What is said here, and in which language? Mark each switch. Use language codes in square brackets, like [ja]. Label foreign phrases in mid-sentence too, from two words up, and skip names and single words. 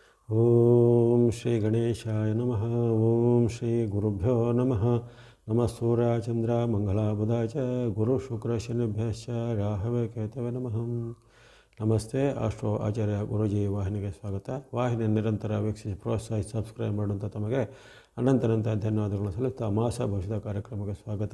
[sa] ಓಂ ಶ್ರೀ ಗಣೇಶಾಯ ನಮಃ. ಓಂ ಶ್ರೀ ಗುರುಭ್ಯೋ ನಮಃ. ನಮಃ ಸೂರ್ಯ ಚಂದ್ರ ಮಂಗಳ ಬುಧ ಚ ಗುರು ಶುಕ್ರ ಶನಿಭ್ಯಶ್ಚ ರಾಹವೇ ಕೇತವೇ ನಮಃ. [kn] ನಮಸ್ತೆ. ಆಸ್ಟ್ರೋ ಆಚಾರ್ಯ ಗುರುಜಿ ವಾಹಿನಿಗೆ ಸ್ವಾಗತ. ವಾಹಿನಿ ನಿರಂತರ ವೀಕ್ಷಿಸಿ ಪ್ರೋತ್ಸಾಹಿಸಿ ಸಬ್ಸ್ಕ್ರೈಬ್ ಮಾಡುವಂಥ ತಮಗೆ ಅನಂತ ಧನ್ಯವಾದಗಳು ಸಲ್ಲಿಸ್ತಾ ಮಾಸ ಭವಿಷ್ಯದ ಕಾರ್ಯಕ್ರಮಕ್ಕೆ ಸ್ವಾಗತ.